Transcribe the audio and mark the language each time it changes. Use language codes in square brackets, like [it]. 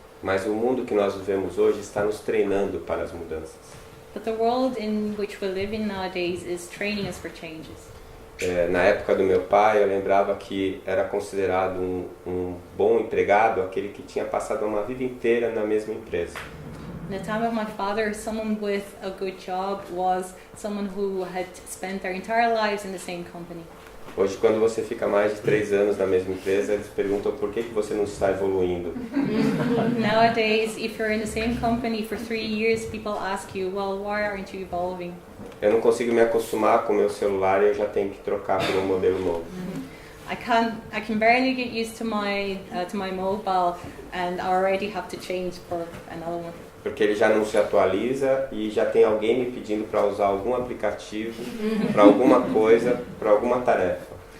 [pt] Mas o mundo que nós vivemos hoje está nos treinando para as mudanças. [en] But the world in which we live in nowadays is training us for changes. [pt] Na época do meu pai, eu lembrava que era considerado um bom empregado aquele que tinha passado uma vida inteira na mesma empresa. [en] In the time of my father, someone with a good job was someone who had spent their entire lives in the same company. [pt] Hoje, quando você fica mais de 3 anos na mesma empresa, eles perguntam por que você não está evoluindo. [en] Nowadays, if you're in the same company for 3 years, people ask you, well, why aren't you evolving? [pt] Eu não consigo me acostumar com o meu celular e eu já tenho que trocar por um modelo novo. [en] I can barely get used to my mobile, and I already have to change for another one. [pt] Porque ele já não se atualiza e já tem alguém me pedindo para usar algum aplicativo, para alguma coisa, para alguma tarefa.